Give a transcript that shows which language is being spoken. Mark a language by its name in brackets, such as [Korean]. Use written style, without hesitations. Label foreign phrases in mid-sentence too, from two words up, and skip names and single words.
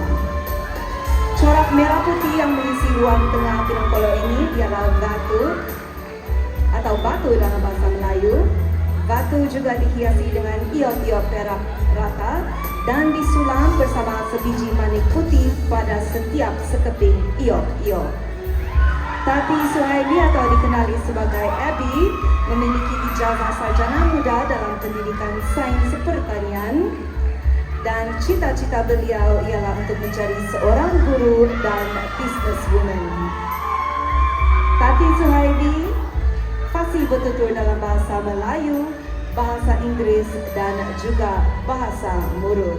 [Malay] Corak merah putih yang mengisi ruang tengah pinongkolo ini ialah batu atau batu dalam bahasa Melayu. Batu juga dihiasi dengan iop-iop perak rata dan disulam bersama sebiji manik putih pada setiap sekeping iop-iop. Tati Suhaidi atau dikenali sebagai Abby memiliki ijazah sarjana muda dalam pendidikan sains pertanian dan cita-cita beliau ialah untuk menjadi seorang guru dan businesswoman. Tati Suhaidi fasih bertutur dalam bahasa Melayu, bahasa Inggris dan juga bahasa Murut.